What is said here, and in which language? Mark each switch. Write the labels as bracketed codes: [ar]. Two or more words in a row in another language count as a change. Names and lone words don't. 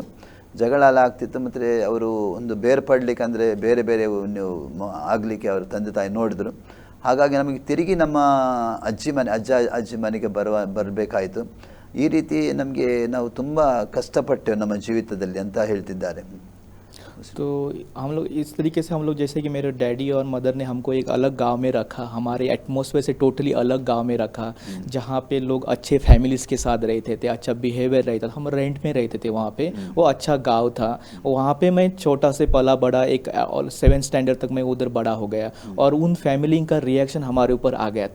[kn] ಮತ್ತು ಅವರು ಒಂದು ಬೇರ್ಪಡಲಿಕ್ಕೆ ಅಂದರೆ ಬೇರೆ ಆಗಲಿಕ್ಕೆ ಅವರು ತಂದೆ ತಾಯಿ ನೋಡಿದ್ರು. ಹಾಗಾಗಿ ನಮಗೆ ತಿರುಗಿ ನಮ್ಮ ಅಜ್ಜಿ ಮನೆಗೆ ಬರಬೇಕಾಯಿತು. ಈ ರೀತಿ ನಮಗೆ ನಾವು ತುಂಬ ಕಷ್ಟಪಟ್ಟೆವು ನಮ್ಮ ಜೀವಿತದಲ್ಲಿ ಅಂತ ಹೇಳ್ತಿದ್ದಾರೆ. [hi] तो हम लोग इस तरीके से, हम लोग जैसे कि मेरे डैडी और मदर ने हमको एक अलग गांव में रखा, हमारे एटमॉस्फेयर से टोटली अलग गांव में रखा, जहां पे लोग अच्छे फैमिलीज़ के साथ रहते थे, अच्छा बिहेवियर रहता था। हम रेंट में रहते थे वहाँ पे, वो अच्छा गांव था। वहाँ पे मैं छोटा से पला बड़ा, एक 7th स्टैंडर्ड तक मैं उधर बड़ा हो गया, और उन फैमिली का रिएक्शन हमारे ऊपर आ गया।